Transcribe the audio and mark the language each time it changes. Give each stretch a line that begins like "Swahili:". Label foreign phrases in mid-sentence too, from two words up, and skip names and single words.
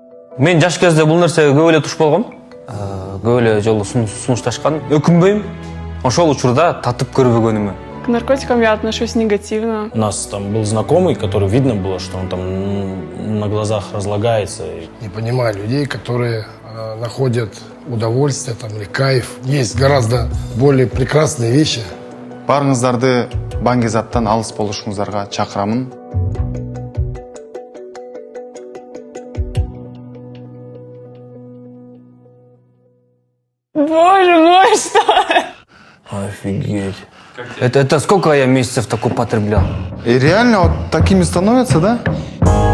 Kyrgyz: Мен жаш кезде
Kazakh: бұл нәрсеге
Kyrgyz: көп эле туш болгом. Көп эле жолу сунушташкан. Өкүнбөйм. Ошол учурда татып көрбөгөнүмө.
Russian: К наркотикам я отношусь негативно. У нас там был знакомый, который видно было, что он там на глазах разлагается. Не понимаю людей, которые находят удовольствие там, или кайф. Есть гораздо более прекрасные вещи.
Kyrgyz: Барыңыздарды баңгизаттан алыс болушуңуздарга чакырамын.
Russian: Боже мой, что? Офигеть. Это сколько я месяцев так употреблял? И реально вот такими становятся, да?